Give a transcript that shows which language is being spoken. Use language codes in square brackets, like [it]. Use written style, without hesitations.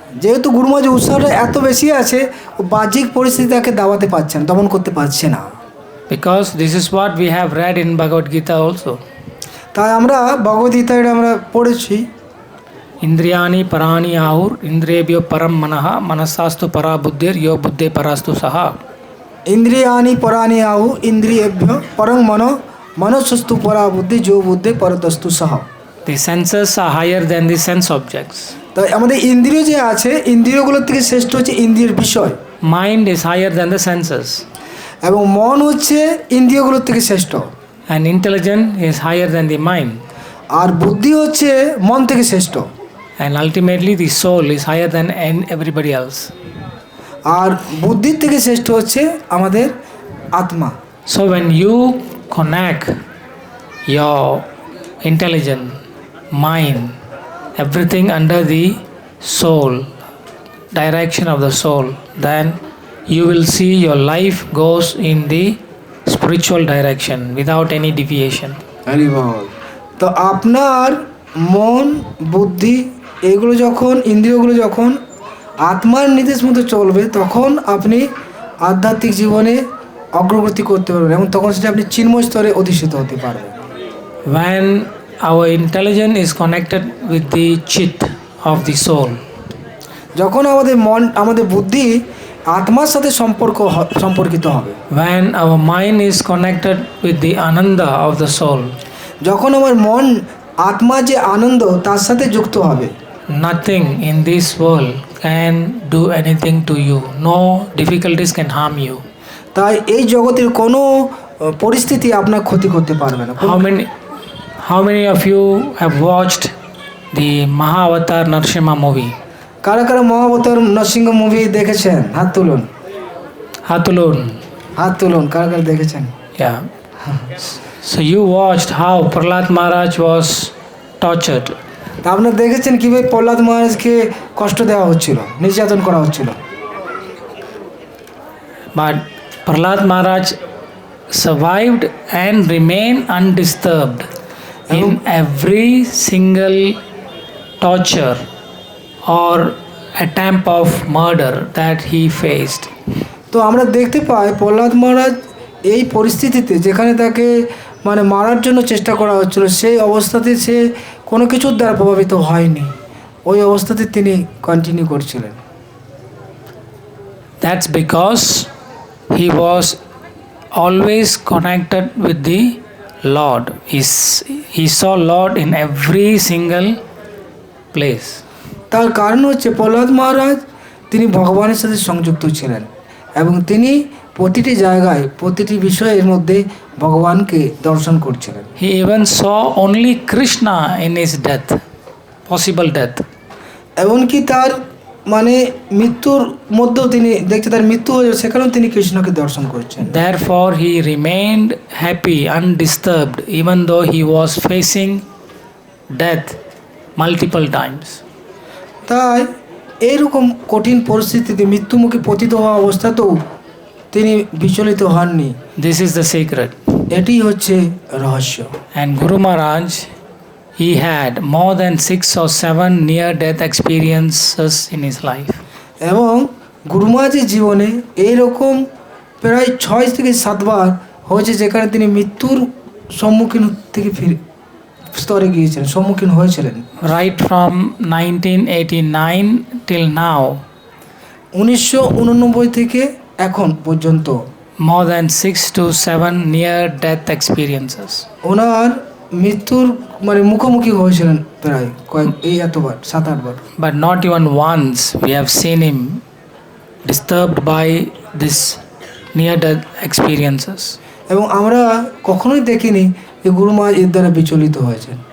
[bn] যেহেতু গুরু মহারাজের উৎসাহটা এত বেশি আছে, ও বাহ্যিক পরিস্থিতি তাকে দাবাতে পারছে না, দমন করতে পারছে না। [en] Because this is what we have read in Bhagavad Gita also. [bn] তাই আমরা ভগবদ গীতায় আমরা পড়েছি, [sa] Indriyani parani ahur, indriyebhyo param manaha, manasastu para buddhir, yo buddhe parastu saha. Indriyani পরানি আহু, ইন্দ্রিয়েভ্য পরং মনো, মনসস্তু পরা বুদ্ধি, যো বুদ্ধে পরতস্তু সহ। [en] The senses are higher than the sense objects. [bn] তাই আমাদের ইন্দ্রিয় যে আছে, ইন্দ্রিয়গুলোর থেকে শ্রেষ্ঠ হচ্ছে ইন্দ্রিয়ের বিষয়। [en] Mind is higher than the senses. [bn] এবং মন হচ্ছে ইন্দ্রিয়গুলোর থেকে শ্রেষ্ঠ। [en] And intelligence is higher than the mind. [bn] আর বুদ্ধি হচ্ছে মন থেকে শ্রেষ্ঠ। [en] And ultimately the soul is higher than everybody else. [bn] আর বুদ্ধির থেকে শ্রেষ্ঠ হচ্ছে আমাদের আত্মা। [en] So when you connect your intelligence, mind everything under the soul, direction of the soul, then you will see your life goes in the spiritual direction without any deviation. [bn] Hari বল। তো আপনার মন বুদ্ধি এগুলো যখন ইন্দ্রিয়গুলো যখন আত্মার নির্দেশ মতো চলবে তখন আপনি আধ্যাত্মিক জীবনে অগ্রগতি করতে পারবেন এবং তখন সেটা আপনি চিন্ময় স্তরে অধিষ্ঠিত হতে পারবেন। [en] When our intelligence is connected with the chit of the soul, [bn] যখন আমাদের মন আমাদের বুদ্ধি আত্মার সাথে সম্পর্কিত হবে, [en] when our mind is connected with the ananda of the soul, [bn] যখন আমার মন আত্মার যে আনন্দ তার সাথে যুক্ত হবে, [en] nothing in this world can do anything to you. No difficulties can harm you. [bn] তাই এই জগতের কোনো পরিস্থিতি আপনার ক্ষতি করতে পারবে না। [en] How many of you have watched the Mahavaraha Narsimha movie? [bn] কারা কারা মহাবতার নরসিংহ মুভি দেখেছেন? হাত তুলুন, Hatulun. হাত তুলুন, কারা কারা দেখেছেন? [en] Yeah. So you watched how Prahlad Maharaj was tortured. [bn] তা আপনারা দেখেছেন কিভাবে প্রহ্লাদ মহারাজকে কষ্ট দেওয়া হচ্ছিল, নির্যাতন করা হচ্ছিল। [en] But Prahlad Maharaj survived and remained undisturbed in every single torture or attempt of murder that he faced. [bn] তো আমরা দেখতে পাই প্রহ্লাদ মহারাজ এই পরিস্থিতিতে যেখানে তাকে মানে মারার জন্য চেষ্টা করা হচ্ছিল সেই অবস্থাতে সে কোনো কিছুর দ্বারা প্রভাবিত হয়নি, ওই অবস্থাতে তিনি কন্টিনিউ করছিলেন। [en] That's because he was always connected with the Lord. He saw Lord in every single place. [bn] তার কারণ হচ্ছে প্রহ্লাদ মহারাজ তিনি ভগবানের সাথে সংযুক্ত ছিলেন এবং তিনি প্রতিটি জায়গায় প্রতিটি বিষয়ের মধ্যে ভগবানকে দর্শন করছিলেন। [en] He even saw only Krishna in his death, possible death. [bn] এমনকি তার মানে মৃত্যুর মধ্যেও তিনি দেখছে তার মৃত্যু হয়ে যাবে সেখানেও তিনি কৃষ্ণকে দর্শন করছেন। [en] Therefore he remained happy, undisturbed, even though he was facing death multiple times. [bn] তাই এইরকম কঠিন পরিস্থিতিতে মৃত্যুমুখে পতিত হওয়া অবস্থাতেও তিনি বিচলিত হননি। [en] This is the secret. [bn] এটি হচ্ছে রহস্য। [en] And Guru Maharaj, he had more than 6 or 7 near-death experiences in his life. [bn] এবং গুরু মহারাজের জীবনে এইরকম প্রায় 6 থেকে 7 বার হয়েছে যেখানে তিনি মৃত্যুর সম্মুখীন থেকে স্তরে গিয়েছিলেন, সম্মুখীন হয়েছিলেন। [en] Right from 1989 till now, [bn] 1989 থেকে এখন পর্যন্ত [en] more than 6 to 7 near-death experiences. [bn] ওনার মৃত্যুর মানে মুখোমুখি হয়েছিলেন প্রায় এই এতবার 7-8 বার। [en] But not even once we have seen him disturbed by this near-death experiences. [bn] এবং আমরা কখনোই দেখিনি যে গুরু মহারাজ এর দ্বারা বিচলিত হয়েছেন।